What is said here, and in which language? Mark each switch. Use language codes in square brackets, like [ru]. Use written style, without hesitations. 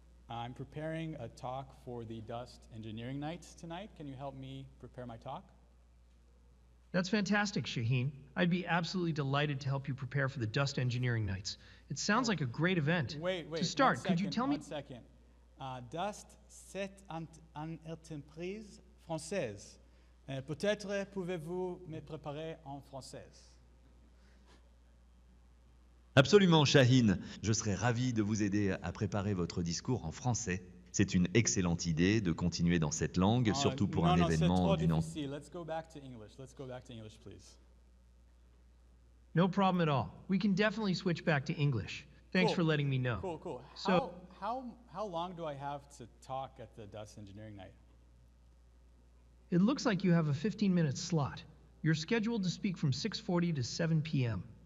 [en] I'm preparing a talk for the Dust Engineering Night tonight. Can you help me prepare my talk? That's fantastic, Shaheen. I'd be absolutely delighted to help you prepare for the Dust Engineering Nights. It sounds like a great event. Wait, to start, could you tell me? 1 second. [fr] Dust, c'est une entreprise française. Peut-être pouvez-vous me préparer en français? Absolument, Shaheen. Je serais ravi de vous aider à préparer votre discours en français. C'est une excellente idée de continuer dans cette langue, surtout pour un événement d'une ampleur. [en] Let's go back to English. Let's go back to English, please. No problem at all. We can definitely switch back to English. Thanks for letting me know. Cool. So, how long do I have to talk at the Dust Engineering Night? it looks like you have a 15-minute slot. You're scheduled to speak from 6:40 to 7 p.m.